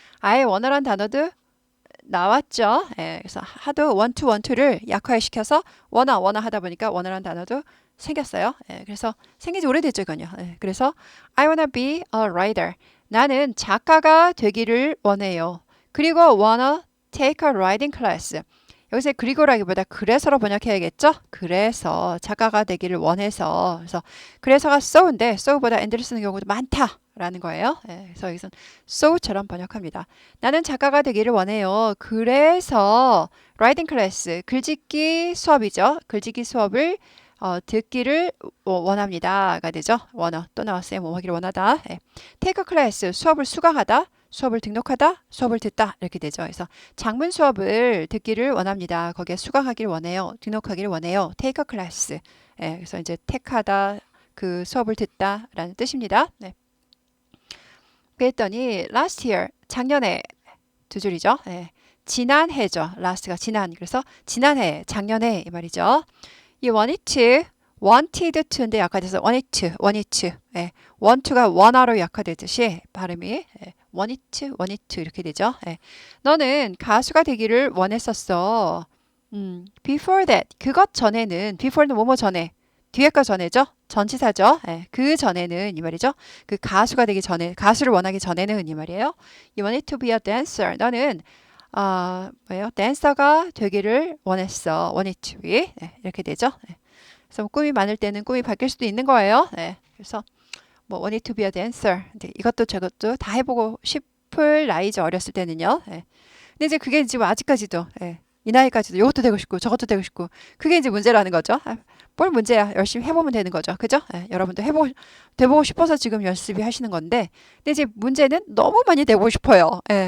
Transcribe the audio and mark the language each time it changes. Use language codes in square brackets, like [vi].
[ko] I wanna란 단어도 나왔죠. 예, 그래서 하도 want to를 약화시켜서 wanna 하다 보니까 wanna란 단어도 생겼어요. 예, 그래서 생긴 지 오래됐죠, 이건요. 예, 그래서 [en] I wanna be a writer. [ko] 나는 작가가 되기를 원해요. [en] 그리고 wanna take a writing class. [ko] 여기서 그리고라기보다 그래서로 번역해야겠죠? 그래서 작가가 되기를 원해서 그래서 그래서가 so인데 so보다 and를 쓰는 경우도 많다라는 거예요. 예, 그래서 여기서는 so처럼 번역합니다. 나는 작가가 되기를 원해요. 그래서 writing class 글짓기 수업이죠. 글짓기 수업을 듣기를 원합니다가 되죠. 원어 또 나왔어요. 뭐 하기를 원하다. 예. take a class 수업을 수강하다. 수업을 등록하다, 수업을 듣다 이렇게 되죠. 그래서 장문 수업을 듣기를 원합니다. 거기에 수강하기를 원해요. 등록하기를 원해요. take a class. 예, 그래서 이제 택하다, 그 수업을 듣다라는 뜻입니다. 네. 그랬더니 last year, 작년에 두 줄이죠. 예. 지난해죠. last가 지난. 그래서 지난해, 작년에 이 말이죠. 이 wanted to인데 약화돼서 wanted to. 예. want to가 wanna로 약화되듯이 발음이 wanted to 이렇게 되죠. 예. 너는 가수가 되기를 원했었어. before that 그것 전에는 before는 뭐뭐 전에 뒤에 거 전에죠. 전치사죠. 예. 그 전에는 이 말이죠. 그 가수가 되기 전에 가수를 원하기 전에는 이 말이에요. [en] You wanted to be a dancer. [ko] 너는 뭐예요? 댄서가 되기를 원했어. wanted to be. 예. 이렇게 되죠. 예. 그래서 꿈이 많을 때는 꿈이 바뀔 수도 있는 거예요. 예. 그래서 뭐 [en] wanted to be a dancer. [ko] 이것도 저것도 다 해보고 싶을 나이죠. 어렸을 때는요. 예. 근데 이제 그게 지금 아직까지도 예. 이 나이까지도 이것도 되고 싶고 저것도 되고 싶고 그게 이제 문제라는 거죠. 뭘 문제야. 열심히 해보면 되는 거죠. 그죠? 예. 여러분도 돼보고 싶어서 지금 열심히 하시는 건데 근데 이제 문제는 너무 많이 되고 싶어요. 예.